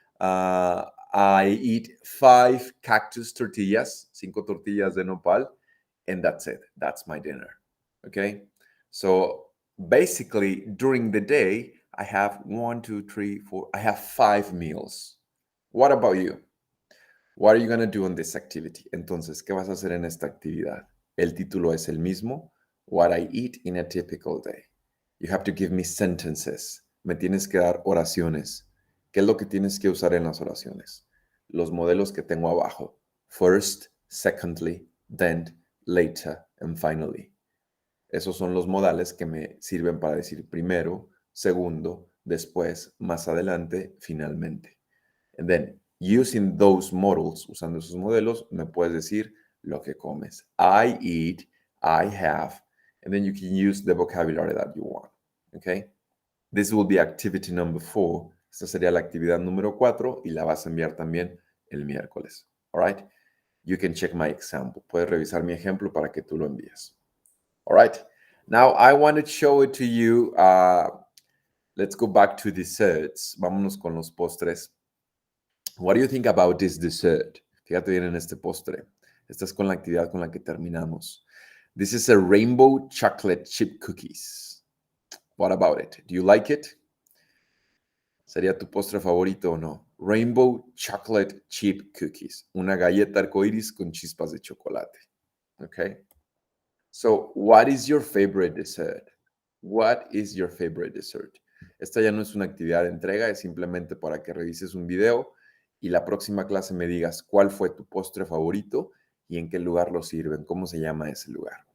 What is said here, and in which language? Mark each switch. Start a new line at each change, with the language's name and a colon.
English: I eat 5 cactus tortillas, 5
Spanish: tortillas de nopal,
English: and that's it. That's my dinner. Okay. So basically, during the day, I have 1, 2, 3, 4, I have 5 meals. What about you? What are you going to do on this activity?
Spanish: Entonces, ¿qué vas a hacer en esta actividad? El título es el mismo.
English: What I eat in a typical day. You have to give me sentences.
Spanish: Me tienes que dar oraciones. ¿Qué es lo que tienes que usar en las oraciones? Los modelos que tengo abajo.
English: First, secondly, then, later, and finally.
Spanish: Esos son los modales que me sirven para decir primero, segundo, después, más adelante, finalmente.
English: And then, using those models,
Spanish: usando esos modelos, me puedes decir lo que comes.
English: I eat, I have, and then you can use the vocabulary that you want. Okay? This will be activity number 4.
Spanish: Esta sería la actividad número 4 y la vas a enviar también el miércoles.
English: All right? You can check my example.
Spanish: Puedes revisar mi ejemplo para que tú lo envíes.
English: All right? Now, I want to show it to you. Let's go back to desserts.
Spanish: Vámonos con los postres.
English: What do you think about this dessert?
Spanish: Fíjate bien en este postre. Esta es con la actividad con la que terminamos.
English: This is a rainbow chocolate chip cookies. What about it? Do you like it?
Spanish: ¿Sería tu postre favorito o no?
English: Rainbow chocolate chip cookies.
Spanish: Una galleta arcoíris con chispas de chocolate. Okay?
English: So, what is your favorite dessert? What is your favorite dessert?
Spanish: Esta ya no es una actividad de entrega, es simplemente para que revises un video y la próxima clase me digas cuál fue tu postre favorito y en qué lugar lo sirven, cómo se llama ese lugar.